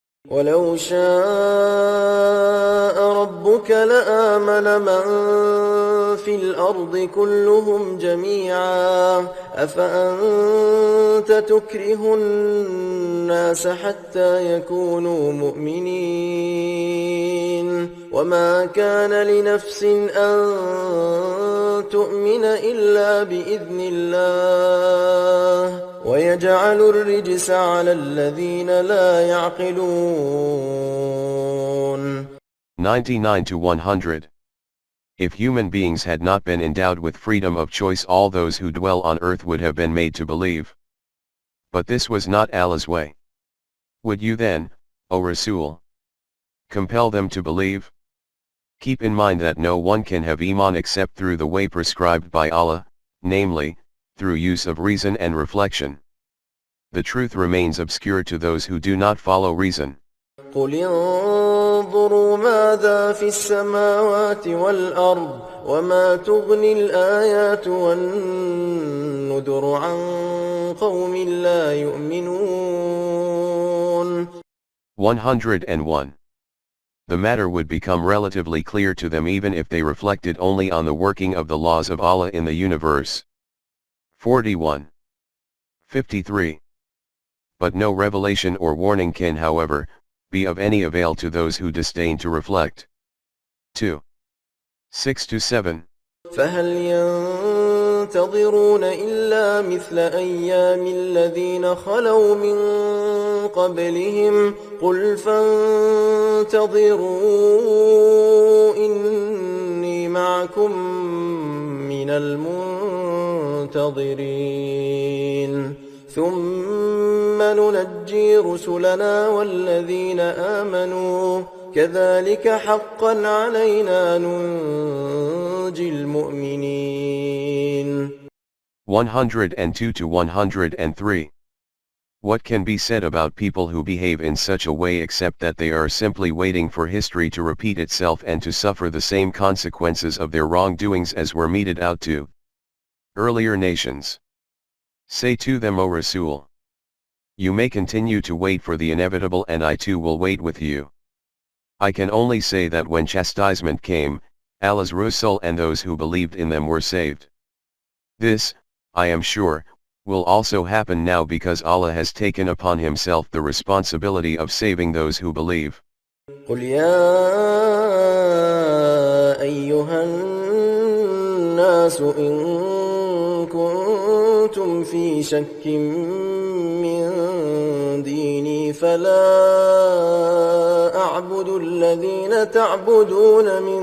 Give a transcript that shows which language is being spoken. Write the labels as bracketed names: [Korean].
[Arabic] ولو شاء ربك لآمن من في الأرض كلهم جميعا أفأنت تكره الناس حتى يكونوا مؤمنين وما كان لنفس أن تؤمن إلا بإذن الله ويجعل الرجس على الذين لا يعقلون. [English] 99 to 100. If human beings had not been endowed with freedom of choice, all those who dwell on earth would have been made to believe. But this was not Allah's way. Would you then, O Rasul, compel them to believe? Keep in mind that no one can have Iman except through the way prescribed by Allah, namely, through use of reason and reflection. The truth remains obscure to those who do not follow reason. [Arabic] قل انظروا ماذا في السماوات والأرض وما تغني الآيات والنذر عن قوم لا يؤمنون. [English] 101. The matter would become relatively clear to them even if they reflected only on the working of the laws of Allah in the universe. 41. 53. But no revelation or warning can, however, be of any avail to those who disdain to reflect. 2. 6 to 7. [Arabic] فهل ينتظرون إلا مثل أيام الذين خلوا من قبلهم قل فانتظروا إني معكم من المنتظرين ثم ننجي رسلنا والذين آمنوا كذلك حقا علينا ننجي المؤمنين. [English] 102 to 103. What can be said about people who behave in such a way except that they are simply waiting for history to repeat itself and to suffer the same consequences of their wrongdoings as were meted out to earlier nations? Say to them, O Rasul, you may continue to wait for the inevitable and I too will wait with you. I can only say that when chastisement came, Allah's Rasul and those who believed in them were saved. This, I am sure, will also happen now because Allah has taken upon himself the responsibility of saving those who believe. [Arabic] قل يا أيها الناس إن كنتم في شك من ديني فلا أعبد الذين تعبدون